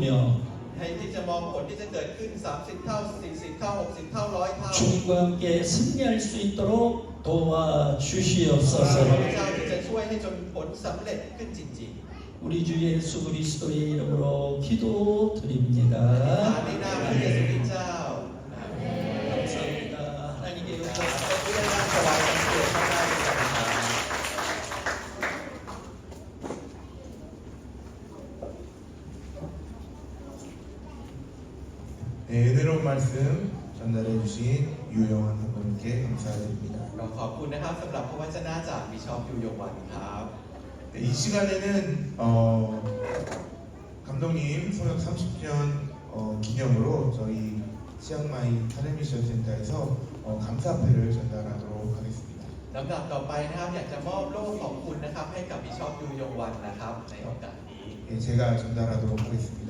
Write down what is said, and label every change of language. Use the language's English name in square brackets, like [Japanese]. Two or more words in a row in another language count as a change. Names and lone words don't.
[Thai] ให้ที่จะมองผลที่จะเกิดขึ้น 30 เท่า 40 เท่า 60 เท่า 100 เท่า [Korean] 주님과 함께 승리할 수 있도록 [Thai] ขอ [Korean] 도와주시옵소서. [Thai] พระเจ้าที่จะช่วยให้จนผลสำเร็จขึ้นจริง [Korean] 우리 주 예수 그리스도의 이름으로 ๆ 기도드립니다. [Thai] ในนามพระเยซูคริสต์เจ้า [Korean] 감사합니다. 하나님께 ข 영광 [Thai] อบคุณที่ได้ถวายสังเกตพระนามในการทำ [Korean] 네, 은혜로운 말씀 전달해 주신 유영환 선생님께 감사드립니다. [Thai] เราขอบคุณนะครับสำหรับพระวจนะจากบิชอปยูยงวันครับ [Korean] 네, 이 시간에는 감독님 성역 30주년 기념으로 저희 치앙마이 타레미션 센터에서 감사패를 전달하도록 하겠습니다. [Thai] ลำดับต่อไปนะครับอยากจะมอบโล่ขอบคุณนะครับให้กับบิชอปยูยงวันนะครับในโอกาสนี้ [Korean] 예, 제가 전달하도록 하겠습니다.